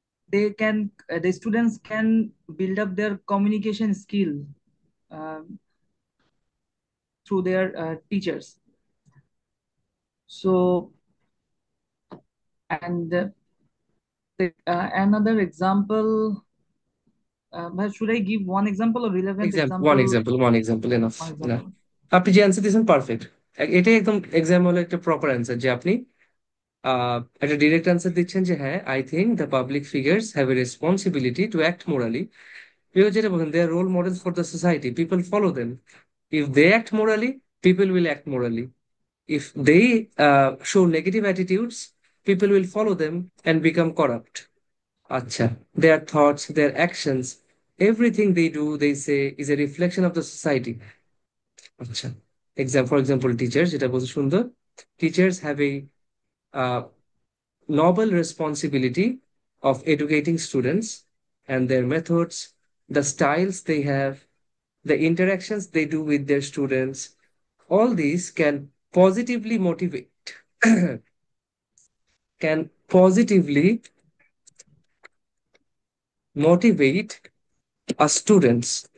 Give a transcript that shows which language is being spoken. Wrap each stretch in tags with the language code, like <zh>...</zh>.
<en>the students can build up their communication skill um, through their teachers. So, and another example, but should I give one example or relevant example? One example enough One</en> <bn>না,</bn> <en>example.</en> <bn>আপনি যে answer দিয়েছেন perfect, এটাই একদম exam হলো একটা proper answer, যে আপনি একটা ডিরেক্ট অ্যান্সার দিচ্ছেন যে হ্যাঁ,</bn> <en>I think the public figures have a responsibility to act morally.</en> <bn>কেউ যেটা বলেন,</bn> <en>They are role models for the society, people follow them. If they act morally, people will act morally. If they show negative attitudes, people will follow them and become corrupt. Acha, their thoughts, their actions, everything they do, they say, is a reflection of the society. Acha, for example, teachers,</en> <bn>যেটা বলছে সুন্দর,</bn> <en>teachers have a uh, noble responsibility of educating students, and their methods, the styles they have, the interactions they do with their students, all these can positively motivate can positively motivate a students.</en>